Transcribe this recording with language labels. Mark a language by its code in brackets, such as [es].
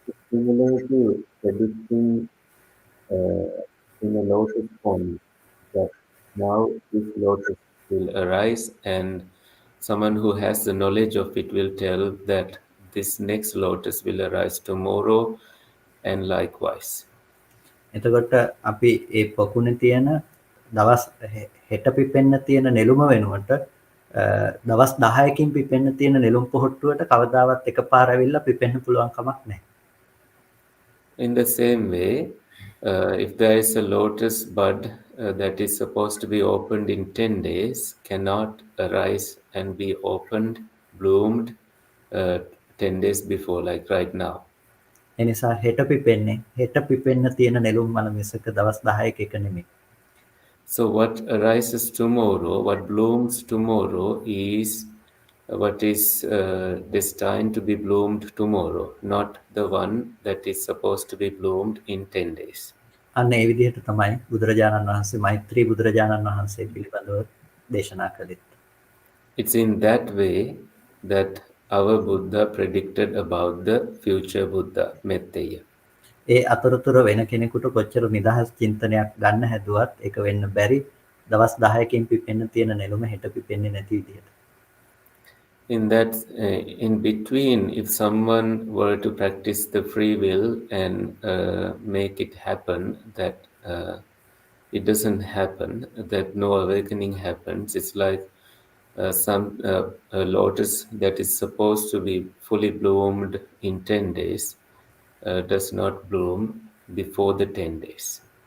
[en] Similar to predicting in a lotus pond that now this lotus will arise, and someone who has the knowledge of it will tell that this next lotus will arise tomorrow, and likewise. [si] එතකොට අපි ඒ පොකුණේ තියෙන දවස් හෙට පිපෙන්න තියෙන නෙළුම වෙනුවට දවස් 10කින් පිපෙන්න තියෙන නෙළුම් පොහට්ටුවට කවදාවත් එකපාර ඇවිල්ලා පිපෙන්න පුළුවන් කමක් නැහැ. [en] In the same way, if there is a lotus bud that is supposed to be opened in 10 days, cannot arise and be opened, bloomed 10 days before, like right now. [si] එනිසා හෙට පිපෙන්න තියෙන නෙළුම් මල මිසක දවස් 10ක එක නෙමෙයි. [en] So what arises tomorrow, what blooms tomorrow is what is destined to be bloomed tomorrow, not the one that is supposed to be bloomed in 10 days. [si] අන්න ඒ විදිහට තමයි බුදුරජාණන් වහන්සේ මෛත්‍රී බුදුරජාණන් වහන්සේ පිළිබඳව දේශනා කළේ. [en] It's in that way that our Buddha predicted about the future Buddha, Metteya. [si] ඒ අතරතුර වෙන කෙනෙකුට කොච්චර නිදහස් චින්තනයක් ගන්න හැදුවත් ඒක වෙන්න බැරි දවස් 10කින් පිපෙන්න තියෙන නෙළුම හෙට පිපෙන්නේ නැති විදිහට. [en] In that, in between, if someone were to practice the free will and make it happen, that it doesn't happen, that no awakening happens. It's like a lotus that is supposed to be fully bloomed in 10 days does not bloom before the 10 days.